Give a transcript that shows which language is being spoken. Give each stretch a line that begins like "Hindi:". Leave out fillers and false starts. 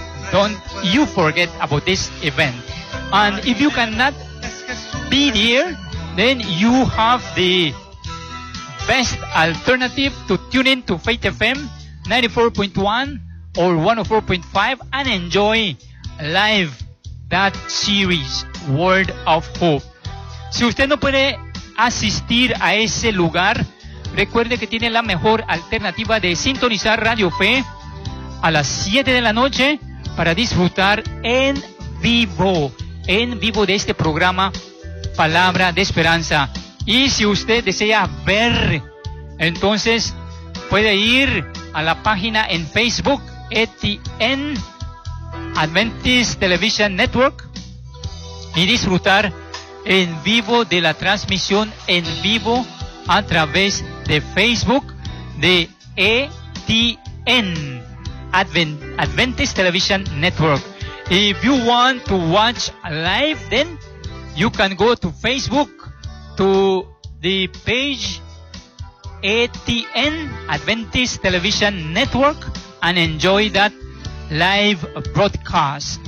English: Don't you forget about this event. And if you cannot be there, then you have the best alternative to tune in to Faith FM 94.1 or 104.5 and enjoy live that series, Word of Hope.
Spanish: Si usted no puede asistir a ese lugar, recuerde que tiene la mejor alternativa de sintonizar Radio Fe a las 7 de la noche para disfrutar en vivo de este programa Palabra de Esperanza. Y si usted desea ver, entonces puede ir a la página en Facebook, ETN Adventist Television Network, y disfrutar en vivo de la transmisión en vivo a través de Facebook de ETN Adventist Television Network.
English: If you want to watch live, then you can go to Facebook to the page ETN Adventist Television Network and enjoy that live broadcast.